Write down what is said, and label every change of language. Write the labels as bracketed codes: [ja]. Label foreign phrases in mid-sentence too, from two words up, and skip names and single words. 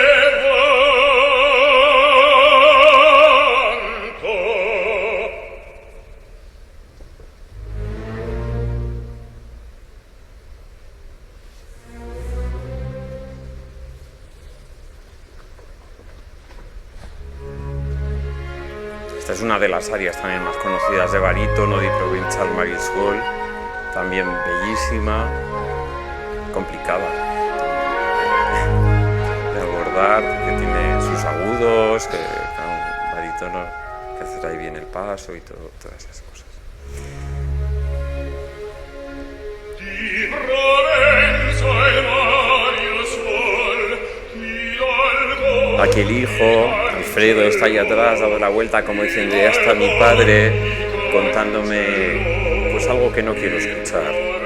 [es] Esta es una de las arias también más conocidas de barítono, Di Provenza al mar il sol, también bellísima, complicada de abordar, que tiene sus agudos, que un barítono que hace ahí bien el paso y todas esas cosas. Di Provenza al mar il sol, aquí el hijo, Alfredo, está ahí atrás, dado la vuelta como diciendo, ya está mi padre contándome pues algo que no quiero escuchar.